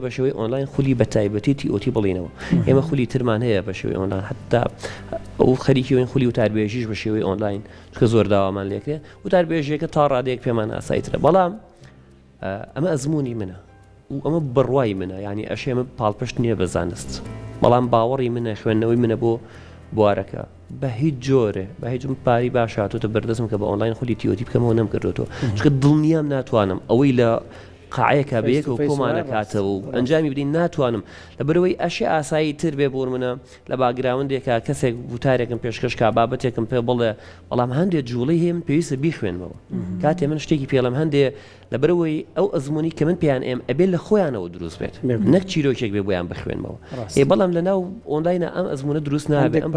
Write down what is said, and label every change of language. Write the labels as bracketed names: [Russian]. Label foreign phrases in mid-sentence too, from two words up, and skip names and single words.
[Central Kurdish] بە شێوەی ئۆنلاین خولی بە تایبەتی تیئۆتی بڵینەوە ئێمە خولی ترمان هەیە بە شێوەی ئۆنلاین حتا ئەو خەریکی وین خولی وتاربێژیش بە شێوەی ئۆنلاین چکە زۆر داوامان لێکرێ وتاربێژیەکە تا ڕادەیەک پێمان ئاساییترە بەڵام ئەمە ئەزمموی منە و ئەمە بڕوای منە ینی ئەشێمە پاڵپشت نییە بە زانست بەڵام باوەڕی منە خوێندنەوەی منە بۆ بوارەکە بە هیچ جۆرێ بە هیچ پاری باش هاتوتە بەردەستم کە بە ئۆنلاین خولی تیۆتی بکەمەوە نەم کردوەوە چکە دڵنیام ناتوانم ئەوەی لە قاعەیەکە بەیەک و [English] face to face [Central Kurdish] کۆمانەکاتەوە و ڕاست. ئەنجامی بدەین ناتوانم لەبەرەوەی ئەشی ئاسایی تر بێ بۆ منە لە باگراوندێکە کەسێک وتارێکم پێشکەشکا بابەتێکم پێ بڵێ بەڵام هەندێک جوڵی هەیە من پێویستە بیخوێنمەوە کاتێ من شتێکی پێڵم هەندێ لەبەرەوەی ئەو ئەزمموی کە من پێیان ئێم ئەبێ لە خۆیانەوە دروست بێت نەک چیرۆکێک بێ بۆیان بخوێنمەوە بەڵام لە ناو ئۆنلاینە ئەم ئەزمونە دروست نابێت ئەم